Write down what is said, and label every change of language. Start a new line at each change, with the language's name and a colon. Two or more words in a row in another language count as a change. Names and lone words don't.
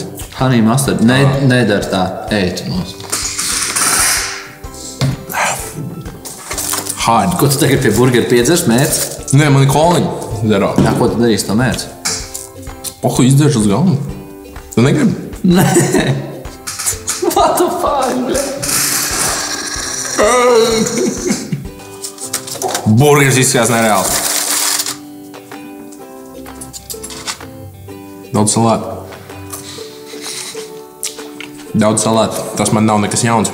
English: Honey mustard.
Latvian: Nedara tā. Ej, tu nos. Hard. Ko tu tagad pie burgera piedzers mērci? Nē, man ir koliņi. Zero. Jā, ko tu darīsi to mērci? Pohu izdzerš uz galvu. Tu negribi? Nē.
English: What the fuck,
Latvian: bļa? Burgers izskatās nereāli. Daudz salātu. Daudz salātu. Tas man nav nekas jauns.